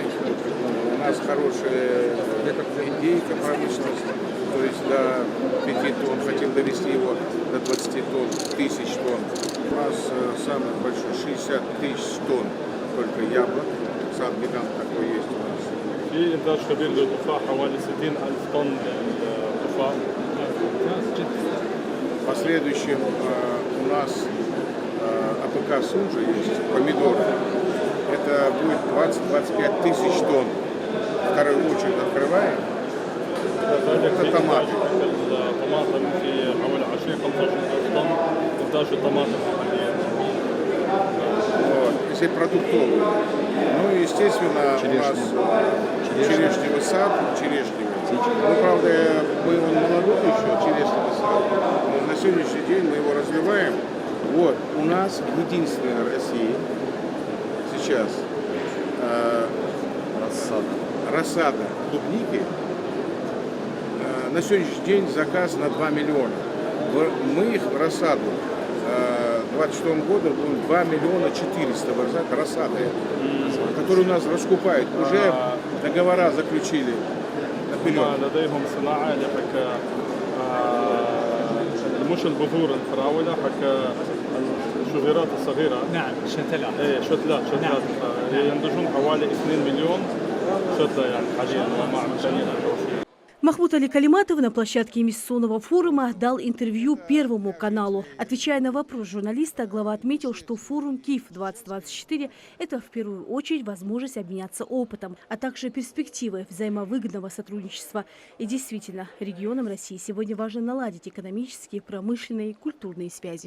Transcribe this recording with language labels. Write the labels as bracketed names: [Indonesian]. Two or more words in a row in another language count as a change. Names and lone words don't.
[Russian] У нас хорошая индейка промышленность. То есть до 5 тонн, хотим довести его до 20 тонн, тысяч тонн. У нас самый большой 60 тысяч тонн только яблок. Сад гигант такой есть у нас. [Arabic] في إنتاج كبير للتفاح حوالي 60,000 طن للتفاح. [Russian] В последующем у нас АПК Сунжа есть, помидоры. Это будет 20-25 тысяч тонн. Вторую очередь открываем. Это томаты. [Arabic] طماطم في حوالي 20-25 طن إنتاج الطماطم حاليا. [Russian] Вот. Если продуктовые. Ну и естественно у нас черешневый сад, черешневый. Ну, правда, он молодой еще, черешневый сад. Но на сегодняшний день мы его развиваем. Вот, у нас единственная в России сейчас рассада клубники. На сегодняшний день заказ на 2 миллиона. Мы их рассаду в 2026 году будем 2 миллиона 400 рассады, которые у нас раскупают. Уже договора заключили наперед. [Arabic] لديهم صناعة لحكى مش البذور الفراولة حكى الشجيرات الصغيرة. نعم شتلات. ايه شتلات ينتجون حوالي 2 مليون شتلة يعني حاليا ومع إمكانية التوفير. [Russian] Махмуд Али Калиматов на площадке инвестиционного форума дал интервью Первому каналу. Отвечая на вопрос журналиста, глава отметил, что форум КИФ-2024 – это в первую очередь возможность обменяться опытом, а также перспективы взаимовыгодного сотрудничества. И действительно, регионам России сегодня важно наладить экономические, промышленные и культурные связи.